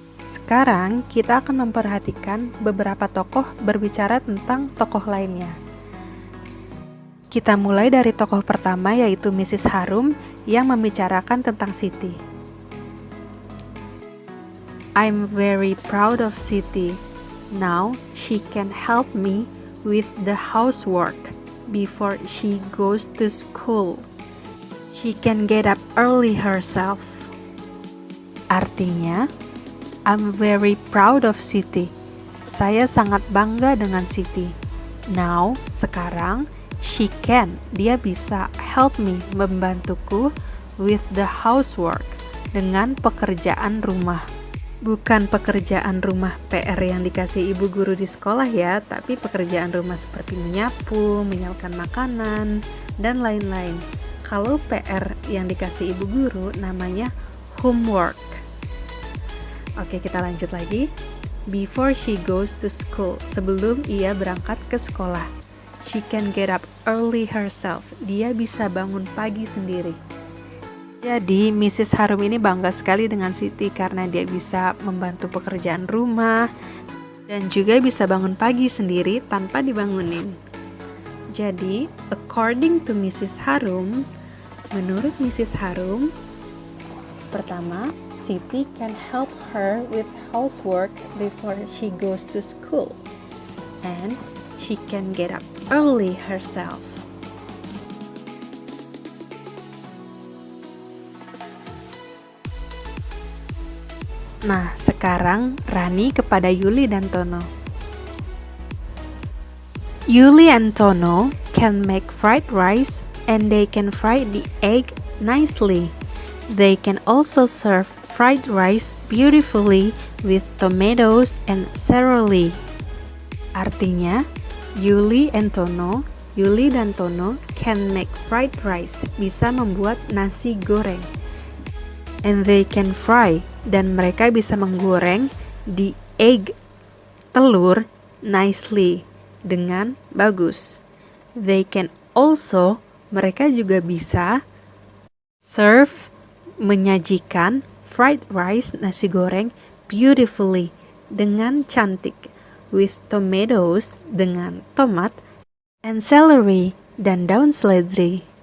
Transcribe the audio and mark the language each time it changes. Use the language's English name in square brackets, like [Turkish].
[Indonesian] Sekarang kita akan memperhatikan beberapa tokoh berbicara tentang tokoh lainnya. Kita mulai dari tokoh pertama yaitu Mrs. Harum yang membicarakan tentang Siti. [English] I'm very proud of Siti. Now she can help me with the housework before she goes to school. She can get up early herself. [Indonesian] Artinya, [English] I'm very proud of Siti. [Indonesian] Saya sangat bangga dengan Siti. [English] Now, [Indonesian] sekarang, [English] she can, [Indonesian] dia bisa [English] help me, [Indonesian] membantuku [English] with the housework, [Indonesian] dengan pekerjaan rumah. Bukan pekerjaan rumah PR yang dikasih ibu guru di sekolah ya, tapi pekerjaan rumah seperti menyapu, menyiapkan makanan, dan lain-lain. Kalau PR yang dikasih ibu guru namanya homework. Oke, kita lanjut lagi. [English] Before she goes to school, [Indonesian] sebelum ia berangkat ke sekolah. [English] She can get up early herself. [Indonesian] Dia bisa bangun pagi sendiri. Jadi, Mrs. Harum ini bangga sekali dengan Siti karena dia bisa membantu pekerjaan rumah dan juga bisa bangun pagi sendiri tanpa dibangunin. Jadi, [English] according to [Indonesian] Mrs. Harum, menurut Mrs. [English] Harum, [Indonesian] pertama, [English] Siti can help her with housework before she goes to school, and she can get up early herself. [Indonesian] Nah, sekarang Rani kepada Yuli dan Tono. [English] Yuli and Tono can make fried rice and they can fry the egg nicely. They can also serve fried rice beautifully with tomatoes and celery. [Indonesian] Artinya, Yuli dan Tono [English] can make fried rice, [Indonesian] bisa membuat nasi goreng. [English] And they can fry, [Indonesian] dan mereka bisa menggoreng [English] the egg, [Indonesian] telur, [English] nicely, [Indonesian] dengan bagus. [English] They can also, [Indonesian] mereka juga bisa [English] serve, [Indonesian] menyajikan [English] fried rice, [Indonesian] nasi goreng, [English] beautifully, [Indonesian] dengan cantik, [English] with tomatoes, [Indonesian] dengan tomat, [English] and celery, [Indonesian] dan daun seledri.